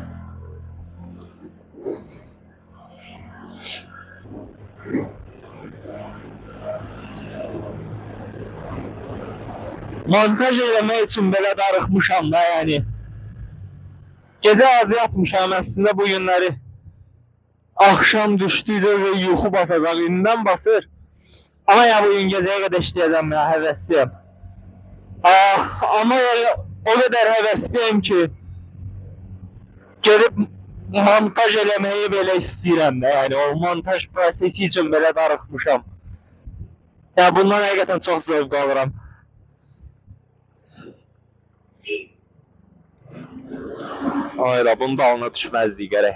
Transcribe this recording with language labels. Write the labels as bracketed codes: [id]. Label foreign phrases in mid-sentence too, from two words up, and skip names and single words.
[az] Montaj eləmək üçün belə darıxmışam da yəni. Gecə az yatmışam əslində bu günləri. Akşam düşdükcə və yuxu basacaq, indidən basır. Ama ya bugün gecəyə qədər işləyəcəm ya, həvəsliyəm. [tr] Ama yani o kadar [az] həvəsliyəm ki, gelip montaj eləməyi belə istəyirəm də, yəni o montaj prosesi üçün belə darıxmışam. Ya bundan həqiqətən çox zövq alıram. Ayla, bunun dalına düşməzdik gərək.